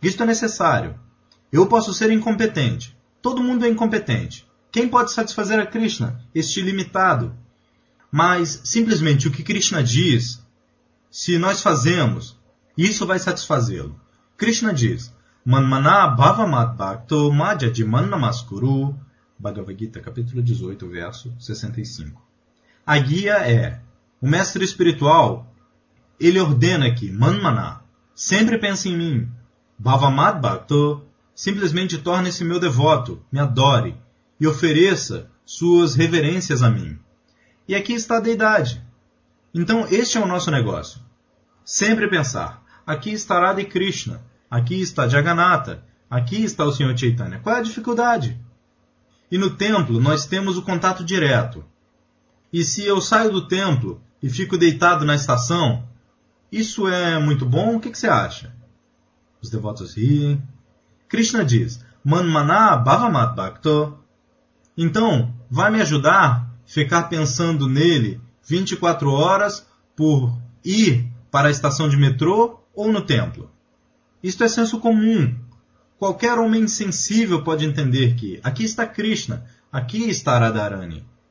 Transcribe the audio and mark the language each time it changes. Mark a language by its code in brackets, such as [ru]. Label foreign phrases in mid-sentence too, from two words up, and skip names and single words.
[pt] Isto é necessário. Eu posso ser incompetente. Todo mundo é incompetente. Quem pode satisfazer a Krishna, este ilimitado? Mas, simplesmente, o que Krishna diz, se nós fazemos, isso vai satisfazê-lo. Krishna diz, [sa] मन्मना भवमद् भक्तो मद्याजिमां नमस्कुरु, Bhagavad Gita, [pt] capítulo 18, verso 65. A guia é, o mestre espiritual, ele ordena que, Manmana, sempre pense em mim, [sa] भवमद् भक्तो, [pt] simplesmente torne-se meu devoto, me adore, e ofereça suas reverências a mim. E aqui está a deidade. Então, este é o nosso negócio. Sempre pensar, aqui está Radha Krishna, aqui está Jagannatha, aqui está o Senhor Chaitanya. Qual é a dificuldade? E no templo nós temos o contato direto. E se eu saio do templo e fico deitado na estação, isso é muito bom? O que você acha? Os devotos riem. Krishna diz, [sa] मन्मना भवमद् भक्तो. [pt] Então, vai me ajudar a ficar pensando nele 24 horas por ir para a estação de metrô ou no templo? Isto é senso comum. Qualquer homem sensível pode entender que aqui está Krishna, aqui está Radharani.